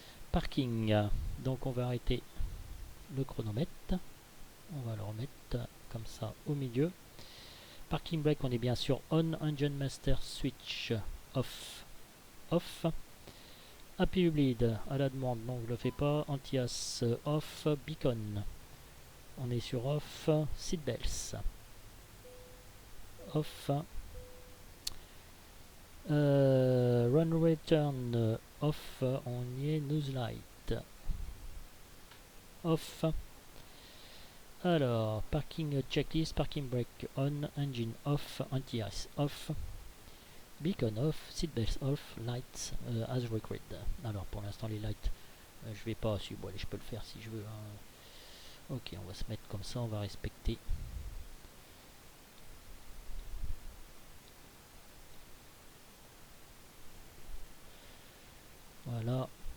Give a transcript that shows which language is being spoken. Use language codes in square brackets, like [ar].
[fr] Parking, donc on va arrêter le chronomètre. On va le remettre comme ça au milieu. [en] Parking brake, [fr] on est bien sûr on, [en] engine master switch off. [fr] APU bleed à la demande, donc je le fais pas. Anti-as off, beacon on est sur [en] off, seatbelts, off, runway turn off, [fr] on y est, [en] nose light, off. Alors, parking checklist, parking brake on, engine off, anti-ice off, beacon off, seatbelts off, lights as required. [fr] Alors pour l'instant les lights, je vais pas suivre, bon, allez, je peux le faire si je veux, hein. Ok, on va se mettre comme ça, on va respecter. Voilà.